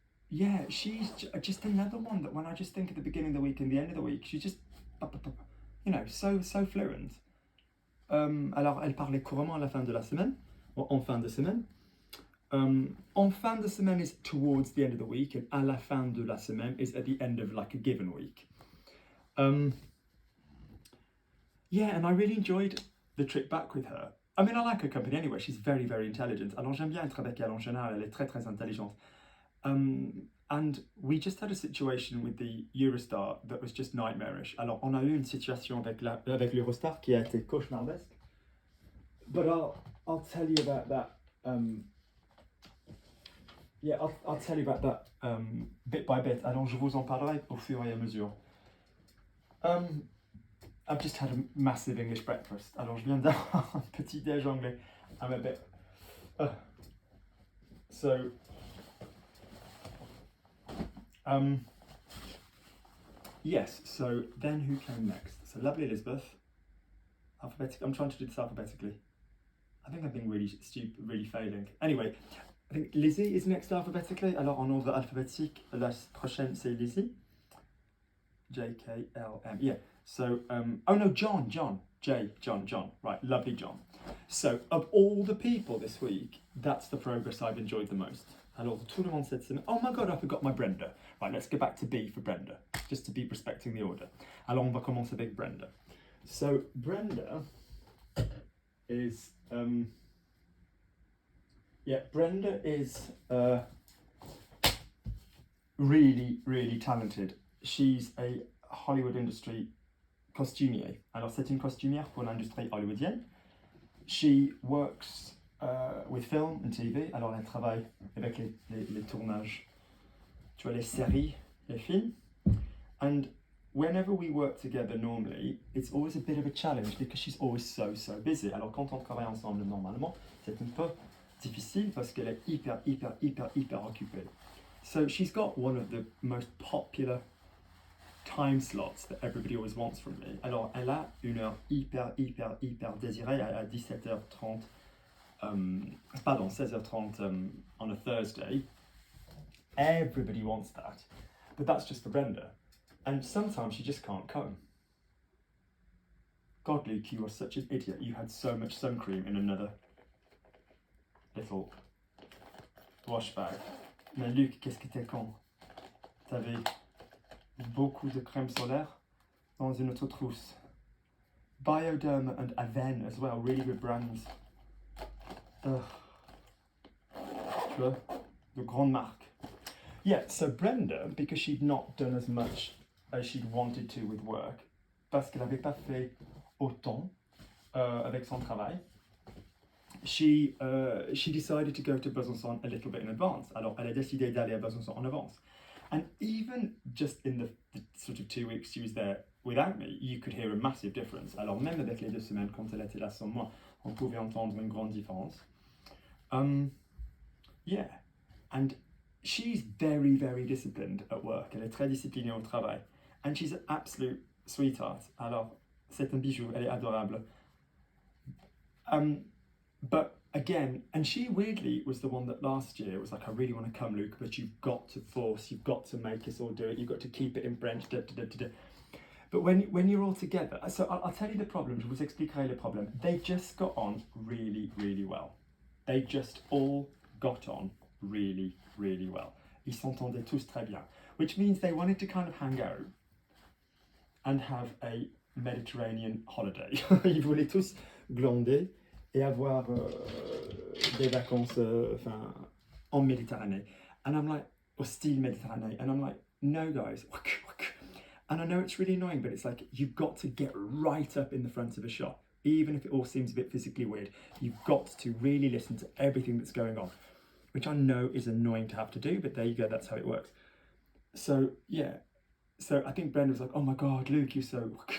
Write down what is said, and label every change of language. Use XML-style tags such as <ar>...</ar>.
<en>Yeah, she's just another one that when I just think at the beginning of the week and the end of the week, she's just, you know, so fluent.</en> <fr>Alors, elle parlait couramment à la fin de la semaine, ou en fin de semaine.</fr> <en>En fin de semaine is towards the end of the week, and à la fin de la semaine is at the end of like a given week. Yeah, and I really enjoyed the trip back with her. I mean, I like her company anyway. She's very intelligent.</en> <fr>Alors j'aime bien être avec elle en général. Elle est très intelligente.</fr> <en>And we just had a situation with the Eurostar that was just nightmarish.</en> <fr>Alors on a eu une situation avec l'Eurostar qui a été cauchemardesque.</fr> <en>But I'll tell you about that. Yeah, I'll tell you about that bit by bit.</en> <fr>Alors je vous en parlerai au fur et à mesure.</fr> <en>I've just had a massive English breakfast.</en> <fr>Alors je viens d'avoir un petit déj anglais.</fr> <en>I'm a bit. So. Yes. So then who came next? So lovely Elizabeth. Alphabetic. I'm trying to do this alphabetically. I think I'm being really stupid, really failing. Anyway. I think Lizzie is next alphabetically.</en> <fr>Alors en ordre alphabétique, la prochaine c'est Lizzie.</fr> <en>J-K-L-M. Yeah. So, oh no, John. John. Right, lovely John. So, of all the people this week, that's the progress I've enjoyed the most.</en> <fr>Alors, tout le monde cette semaine.</fr> <en>Oh my god, I forgot my Brenda. Right, let's go back to B for Brenda, just to be respecting the order.</en> <fr>Alors, on va commencer avec Brenda.</fr> <en>So Brenda is Brenda is really, really talented. She's a Hollywood industry costumier.</en> <fr>Alors c'est une costumière pour l'industrie hollywoodienne.</fr> <en>She works with film and TV.</en> <fr>Alors elle travaille avec les tournages, tu vois, les séries, les films.</fr> <en>And whenever we work together normally, it's always a bit of a challenge because she's always so busy.</en> <fr>Alors quand on travaille ensemble normalement, c'est un peu difficile parce qu'elle est hyper occupée.</fr> <en>So she's got one of the most popular time slots that everybody always wants from me.</en> <fr>Alors elle a une heure hyper désirée à 17h30, pardon, 16h30</fr> <en>on a Thursday. Everybody wants that, but that's just for Brenda. And sometimes she just can't come. God, Luke, you are such an idiot. You had so much sun cream in another little wash bag.</en> <fr>Mais Luc, qu'est-ce que t'es con? T'avais beaucoup de crème solaire dans une autre trousse.</fr> <en>Bioderma and Aven as well, really good brands.</en> <fr>Tu vois, de grandes marques.</fr> <en>Yeah, so Brenda, because she'd not done as much as she'd wanted to with work,</en> <fr>parce qu'elle n'avait pas fait autant avec son travail,</fr> <en>she decided to go to Besançon a little bit in advance.</en> <fr>Alors, elle a décidé d'aller à Besançon en avance.</fr> <en>And even just in the sort of 2 weeks she was there without me, you could hear a massive difference.</en> <fr>Alors, même avec les 2 semaines quand elle était là sans moi, on pouvait entendre une grande différence.</fr> <en>Yeah, and she's very disciplined at work.</en> <fr>Elle est très disciplinée au travail.</fr> <en>And she's an absolute sweetheart.</en> <fr>Alors, c'est un bijou, elle est adorable.</fr> <en>But again, and she weirdly was the one that last year was like, I really want to come, Luke, but you've got to force, you've got to make us all do it, you've got to keep it in French, But when you're all together, so I'll tell you the problem,</en> <fr>je vous expliquerai le problème.</fr> <en>They just got on really well. They just all got on really well.</en> <fr>Ils s'entendaient tous très bien,</fr> <en>which means they wanted to kind of hang out and have a Mediterranean holiday.</en> <fr>Ils voulaient tous glander et avoir des vacances en Méditerranée.</fr> <en>And I'm like, or style Méditerranée. And I'm like, no guys. And I know it's really annoying, but it's like, you've got to get right up in the front of a shot. Even if it all seems a bit physically weird, you've got to really listen to everything that's going on, which I know is annoying to have to do, but there you go, that's how it works. So yeah, so I think Brenda was like, oh my God, Luke, you're so...</en>